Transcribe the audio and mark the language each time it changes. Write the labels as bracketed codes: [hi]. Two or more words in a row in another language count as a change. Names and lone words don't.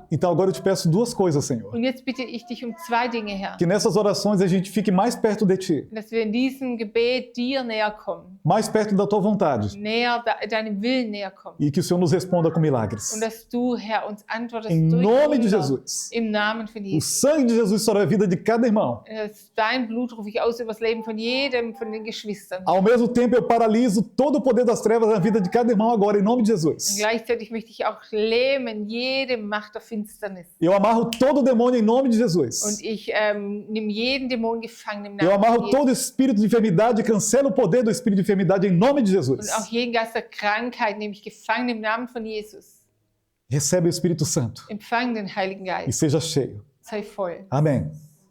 [pt] Então agora eu te peço duas coisas, Senhor. [de] Und jetzt bitte ich dich um zwei Dinge, Herr. [pt] Que nessas orações a gente fique mais perto de Ti, [de] Dass wir in diesem Gebet dir näher kommen. [pt] mais perto da Tua vontade. [de] Näher, deinem Willen näher kommen. [pt] E que o Senhor nos responda com milagres. [de] Und dass du, Herr, uns antwortest [pt] Em [de] durch [pt] nome de [de] Wunder. [pt] Jesus. [de] Im Namen von [pt] O [de] Jesus. [pt] sangue de Jesus sobre a vida de cada irmão. [de] Dein Blut rufe ich aus über das Leben von jedem von den Geschwistern. [pt] Ao mesmo tempo, eu paraliso todo o poder das trevas na vida de cada irmão agora, em nome de [de] Und [pt] Jesus. [de] gleichzeitig möchte ich auch lähmen jede Macht der Finsternis. [pt] Eu amarro todo o demônio em nome de Jesus. [de] Und ich nehme jeden Dämon gefangen im [pt] Eu [de] Namen [pt] amarro [de] von Jesus. [pt] todo espírito de enfermidade e cancelo o poder do espírito de enfermidade em nome de [de] Und [pt] Jesus. [de] auch jeden Geist der Krankheit nehme ich gefangen im Namen von Jesus. [pt] Recebe o Espírito Santo [de] Empfang den Heiligen [pt] e [de] Geist. [pt] seja cheio. [de] Sei voll. [pt] Amém.